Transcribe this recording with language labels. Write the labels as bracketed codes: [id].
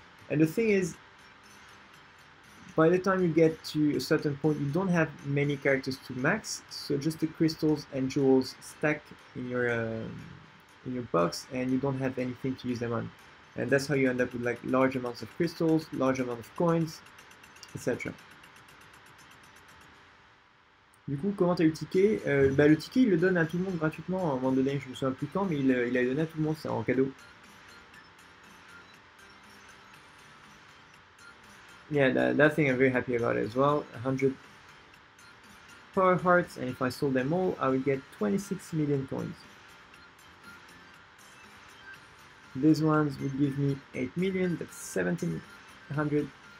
[en] And the thing is, by the time you get to a certain point, you don't have many characters to max, so just the crystals and jewels stack in your box, and you don't have anything to use them on. And that's how you end up with like large amounts of crystals, large amount of coins, etc. [fr] Du coup, comment t'as eu le ticket? Le ticket, il le donne à tout le monde gratuitement à un moment donné, je me souviens plus quand, mais il l'a donné à tout le monde, c'est en cadeau. [en] Yeah, that thing I'm very happy about it as well. 100 power hearts, and if I sold them all, I would get 26 million coins. These ones would give me 8 million, that's 1700.